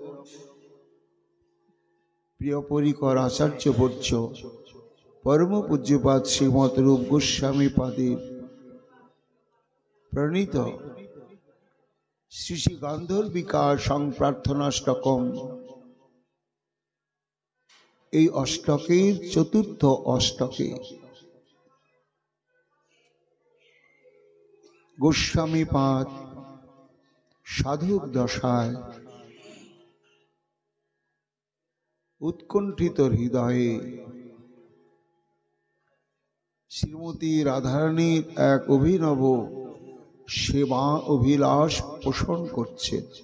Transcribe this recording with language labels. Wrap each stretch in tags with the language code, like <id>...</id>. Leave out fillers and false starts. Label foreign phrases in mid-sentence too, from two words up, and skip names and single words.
<sa>प्रिय परिकर आचार्य वर्य परम पूज्यपाद श्रीमद रूप गोस्वामी पादे प्रणीत श्री श्री गांधर्विका संप्रार्थनाष्टकम</sa> <bn>এই অষ্টকের চতুর্থ অষ্টকে গোস্বামী পাদ সাধক দশায় উৎকণ্ঠিত হৃদয়ে শ্রীমতী রাধারানীর এক অভিনব সেবা অভিলাষ পোষণ করছে।</bn>